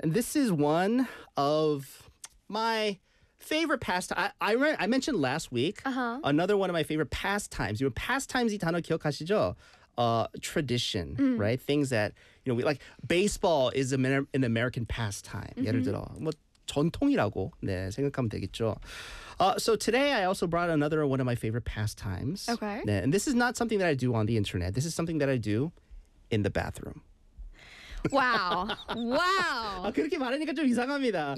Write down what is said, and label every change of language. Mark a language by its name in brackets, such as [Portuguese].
[English] And this is one of my favorite pastime. I mentioned last week another one of my favorite pastimes. You know, pastimes 이 단어 기억하시죠? Tradition, right? Things that, you know, we like baseball is an American pastime. [Korean] 예를 들어, 뭐 전통이라고 네, 생각하면 되겠죠. [English] So today I also brought another one of my favorite pastimes. Okay. 네, and this is not something that I do on the internet. This is something that I do in the bathroom. Wow. [Korean] 아, 그렇게 말하니까 좀 이상합니다.